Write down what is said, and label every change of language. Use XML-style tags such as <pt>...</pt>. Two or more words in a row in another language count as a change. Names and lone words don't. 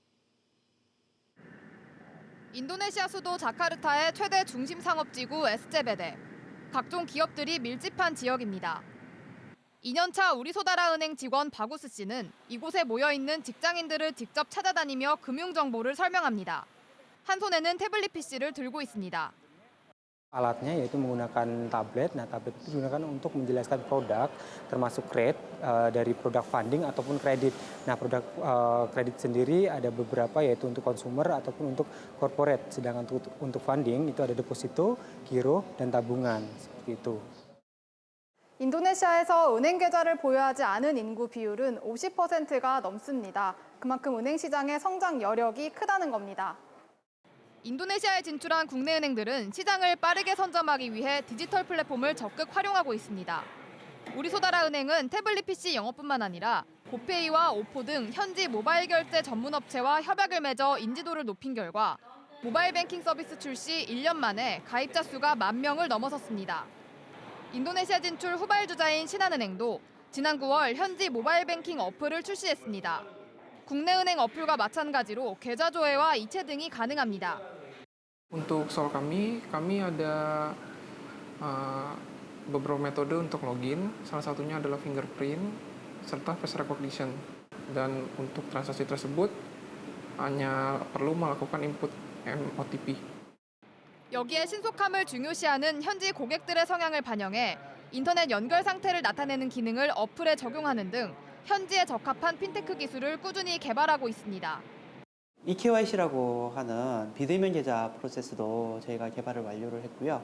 <ko>인도네시아 수도 자카르타의 최대 중심 상업지구 SCBD. 각종 기업들이 밀집한 지역입니다. 2년차 우리소다라은행 직원 바구스 씨는 이곳에 모여있는 직장인들을 직접 찾아다니며 금융정보를 설명합니다. 한 손에는 태블릿 PC를 들고 있습니다.</ko> <id>Alatnya yaitu menggunakan tablet. Nah, tablet itu digunakan untuk menjelaskan produk, termasuk rate dari produk funding ataupun kredit. Nah, produk kredit sendiri ada beberapa yaitu untuk consumer ataupun untuk corporate. Sedangkan untuk funding itu ada deposito, giro, dan tabungan seperti itu.</id> <ko>인도네시아에서 은행 계좌를 보유하지 않은 인구 비율은 50%가 넘습니다. 그만큼 은행 시장의 성장 여력이 크다는 겁니다. 인도네시아에 진출한 국내 은행들은 시장을 빠르게 선점하기 위해 디지털 플랫폼을 적극 활용하고 있습니다. 우리소다라은행은 태블릿 PC 영업뿐만 아니라 고페이와 오포 등 현지 모바일 결제 전문 업체와 협약을 맺어 인지도를 높인 결과 모바일 뱅킹 서비스 출시 1년 만에 가입자 수가 10,000명을 넘어섰습니다. 인도네시아 진출 후발주자인 신한은행도 지난 9월 현지 모바일 뱅킹 어플을 출시했습니다. 국내 은행 어플과 마찬가지로 계좌 조회와 이체 등이 가능합니다.</ko> <id>Untuk Sol kami ada beberapa metode untuk login. Salah satunya adalah fingerprint serta</id> <en>face recognition.</en> <id>Dan untuk transaksi tersebut hanya perlu melakukan input OTP.</id> <ko>여기에 신속함을 중요시하는 현지 고객들의 성향을 반영해 인터넷 연결 상태를 나타내는 기능을 어플에 적용하는 등 현지에 적합한 핀테크 기술을 꾸준히 개발하고 있습니다. eKYC라고 하는 비대면 계좌 프로세스도 저희가 개발을 완료를 했고요.</ko>